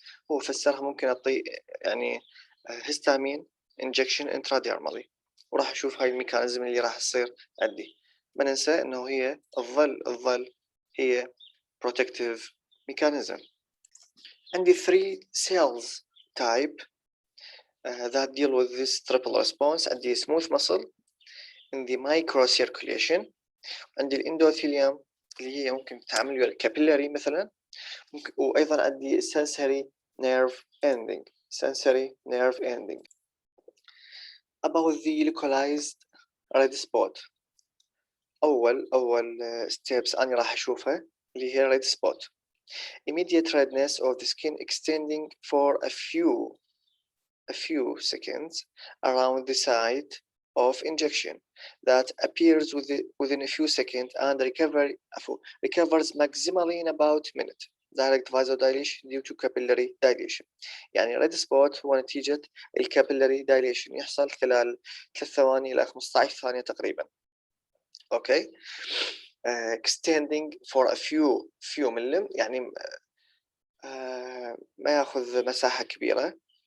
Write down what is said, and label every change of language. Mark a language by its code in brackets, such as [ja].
[ar] هو فسرها ممكن أعطي يعني histamine injection intradermally، وراح أشوف هاي الميكانيزم اللي راح تصير عندي. ما ننسى إنه هي تظل هي protective mechanism. [en] عندي 3 cells type that deal with this triple response. [ar] عندي [en] smooth muscle in the microcirculation، [ar] عندي الاندوثيليوم اللي هي ممكن تعمل ويا الكابيلاري مثلا، وايضا عندي sensory nerve ending. [en] About the localized red spot، اول steps [ar] انا راح اشوفها اللي هي [en] red spot. Immediate redness of the skin extending for a few seconds around the site of injection that appears within a few seconds and recovers maximally in about a minute. Direct vasodilation due to capillary dilation. [ar] يعني red spot هو نتيجة الكابيلاري dilation يحصل خلال 3 ثواني إلى 15 ثانية تقريبا. Okay. [en] Extending for a few millim، [ar] يعني ما يأخذ مساحة كبيرة.